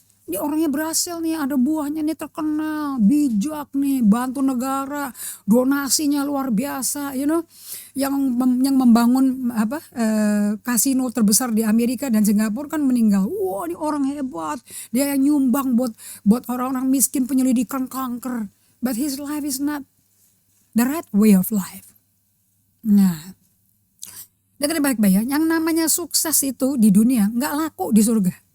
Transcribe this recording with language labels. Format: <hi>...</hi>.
<id>Ini orangnya berhasil nih, ada buahnya nih, terkenal, bijak nih, bantu negara, donasinya luar biasa, yang membangun kasino terbesar di Amerika dan Singapura kan meninggal. Wah, ini orang hebat, dia yang nyumbang buat orang-orang miskin penyelidikan kanker.</id> <en>But his life is not the right way of life.</en> <id>Nah, dengar baik-baik ya, yang namanya sukses itu di dunia nggak laku di surga.</id>